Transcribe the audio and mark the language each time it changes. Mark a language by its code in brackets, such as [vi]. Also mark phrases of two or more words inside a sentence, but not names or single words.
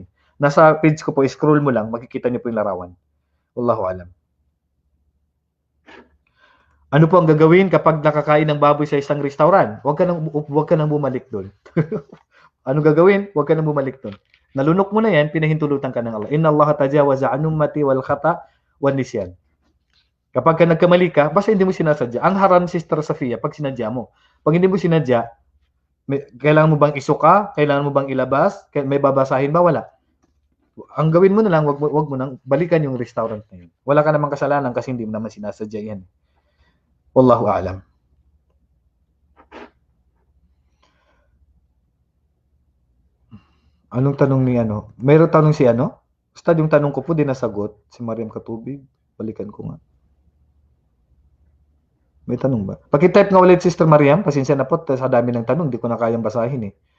[tl] Nasa page ko po, scroll mo lang, makikita niyo po yung larawan. [ar] والله أعلم. [tl] Ano po ang gagawin kapag nakakain ng baboy sa isang restaurant? Huwag ka nang bumalik doon. Ano gagawin? Huwag ka nang bumalik doon. Nalunok mo na yan, pinahintulutan ka ng Allah. [ar] إن الله تجاوز عن أمتي والخطأ والنسيان. [tl] Kapag ka nagkamali ka, basta hindi mo sinasadya. Ang haram, Sister Safia, pag sinadya mo. Pag hindi mo sinadya, Kailangan mo bang isuka? Kailangan mo bang ilabas? May babasahin ba? Wala. Ang gawin mo na lang, wag mo nang balikan yung restaurant na yun. Wala ka namang kasalanan kasi hindi mo naman sinasadya yan. [ar] والله أعلم. [tl] Anong tanong ni ano? Mayroong tanong si ano? Basta yung tanong ko po din nasagot. Si Mariam Katubig. Balikan ko nga. May tanong ba? Paki-type nga ulit, Sister Mariam. Pasensya na po sa dami ng tanong. Hindi ko na kayang basahin eh.